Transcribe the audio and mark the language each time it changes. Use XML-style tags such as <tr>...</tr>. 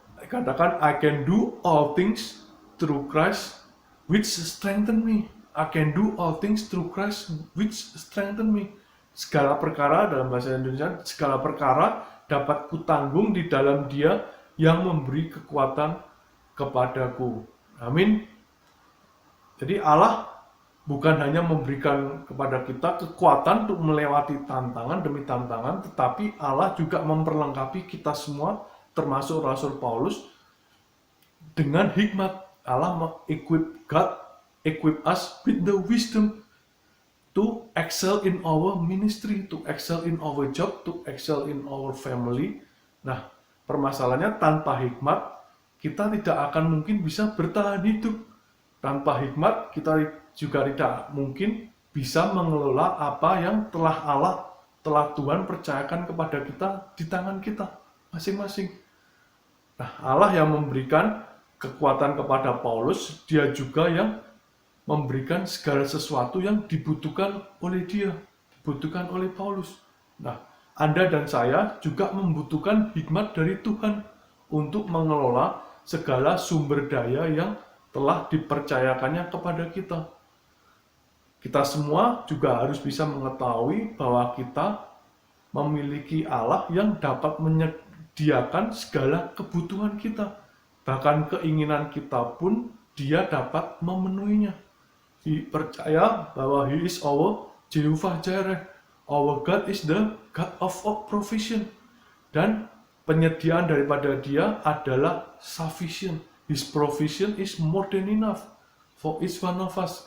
<id>Katakan,</id> <en>I can do all things through Christ which strengthen me. I can do all things through Christ which strengthen me.</en> <id>Segala perkara, dalam bahasa Indonesia, segala perkara dapat kutanggung di dalam Dia yang memberi kekuatan kepadaku. Amin. Jadi Allah bukan hanya memberikan kepada kita kekuatan untuk melewati tantangan demi tantangan, tetapi Allah juga memperlengkapi kita semua, termasuk Rasul Paulus, dengan hikmat.</id> <en>Allah equip us with the wisdom to excel in our ministry, to excel in our job, to excel in our family.</en> <id>Nah, permasalahannya tanpa hikmat, kita tidak akan mungkin bisa bertahan hidup. Tanpa hikmat, kita juga tidak mungkin bisa mengelola apa yang telah Tuhan percayakan kepada kita di tangan kita masing-masing. Nah, Allah yang memberikan kekuatan kepada Paulus, dia juga yang memberikan segala sesuatu yang dibutuhkan oleh dia, dibutuhkan oleh Paulus. Nah, Anda dan saya juga membutuhkan hikmat dari Tuhan untuk mengelola segala sumber daya yang telah dipercayakannya kepada kita. Kita semua juga harus bisa mengetahui bahwa kita memiliki Allah yang dapat menyediakan segala kebutuhan kita. Bahkan keinginan kita pun Dia dapat memenuhinya. Percaya bahwa</id> <en>He is our Jehovah Jireh. Our God is the God of all provision.</en> <id>Dan penyediaan daripada Dia adalah sufficient.</id> <en>His provision is more than enough for each one of us.</en>